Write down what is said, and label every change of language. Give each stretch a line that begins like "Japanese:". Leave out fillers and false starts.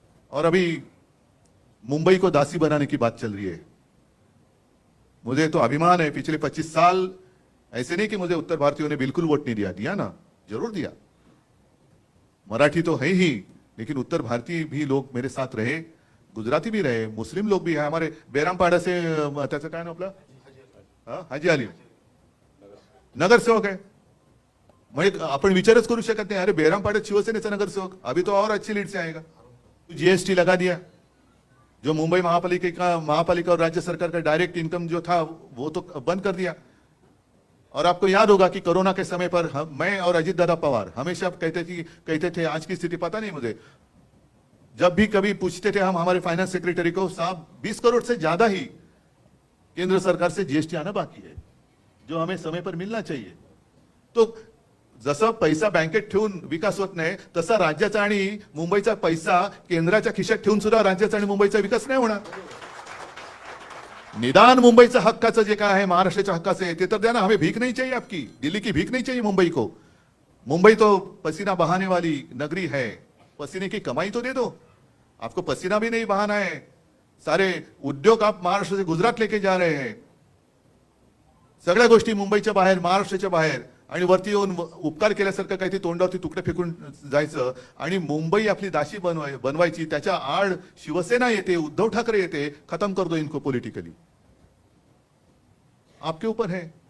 Hindi: और अभी मुंबई को दासी बनाने की बात चल रही है। मुझे तो अभिमान है, पिछले 25 साल ऐसे नहीं कि मुझे उत्तर भारतीयों ने बिल्कुल वोट नहीं दिया, दिया ना, जरूर दिया। मराठी तो है ही, लेकिन उत्तर भारतीय भी लोग मेरे साथ रहे, गुजराती भी रहे, मुस्लिम लोग भी है। हमारे बेरामपाडा से
Marathi: त्याचं काय नाव आपलं, हाजी अली नगरसेवक आहे। म्हणजे आपण विचारच करू शकत नाही, अरे बेरामपाड्यात शिवसेनेचा नगरसेवक,
Hindi: अभी तो और अच्छी लीड से आएगा। जीएसटी लगा दिया, जो मुंबई महापालिका और राज्य सरकार का डायरेक्ट इनकम जो था वो तो बंद कर दिया। और आपको याद होगा कि कोरोना के समय पर मैं और अजीत दादा पवार हमेशा कहते थे, आज की स्थिति पता नहीं मुझे, जब भी कभी पूछते थे हम हमारे फाइनेंस सेक्रेटरी को, साहब 20 करोड़ से ज्यादा ही केंद्र सरकार से जीएसटी आना बाकी है, जो हमें समय पर मिलना चाहिए।
Marathi: तो जसं पैसा बँकेत ठेवून विकास होत नाही, तसा राज्याचा आणि मुंबईचा पैसा केंद्राच्या खिशात ठेवून सुद्धा राज्याचा आणि मुंबईचा विकास नाही होणार। निदान मुंबईचा हक्काचं जे काय आहे, महाराष्ट्राच्या हक्काचं आहे ते तर द्या ना,
Hindi: हमें भीख नहीं चाहिए आपकी, दिल्ली की भीख नहीं चाहिए मुंबई को। मुंबई तो पसीना बहाने वाली नगरी है, पसीने की कमाई तो दे दो, आपको पसीना भी नहीं बहाना है। सारे उद्योग आप महाराष्ट्र से गुजरात लेके जा रहे हैं,
Marathi: सगळ्या गोष्टी मुंबईच्या बाहेर, महाराष्ट्राच्या बाहेर, आणि वरती येऊन उपकार केल्यासारखं काही तोंडावरती तुकडे फेकून जायचं आणि मुंबई आपली दासी बनवायची। त्याच्या आड शिवसेना येते, उद्धव ठाकरे येते,
Hindi: खत्म कर दो इनको पॉलिटिकली, आपके ऊपर है।